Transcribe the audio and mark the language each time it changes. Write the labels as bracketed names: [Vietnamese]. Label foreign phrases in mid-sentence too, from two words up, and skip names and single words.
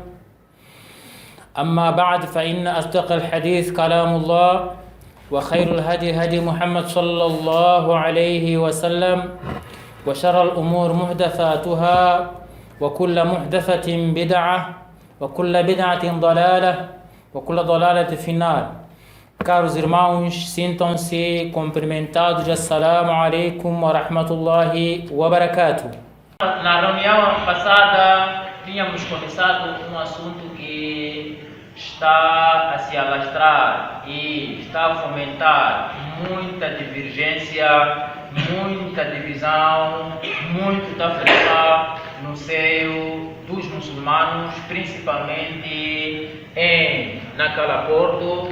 [Arabic] أما بعد فإن أصدق الحديث كلام الله وخير الهدي هدي محمد صلى الله عليه وسلم وشر الأمور محدثاتها وكل محدثة بدعة وكل بدعة ضلالة وكل ضلالة في النار. [Portuguese] Caros irmãos, sintam-se cumprimentados. [Arabic] السلام عليكم ورحمة الله وبركاته. [Portuguese] Na reunião passada tínhamos começado um assunto que está a se alastrar e está a fomentar muita divergência, muita divisão, muito tafriqa no seio dos muçulmanos, principalmente em Nacala Porto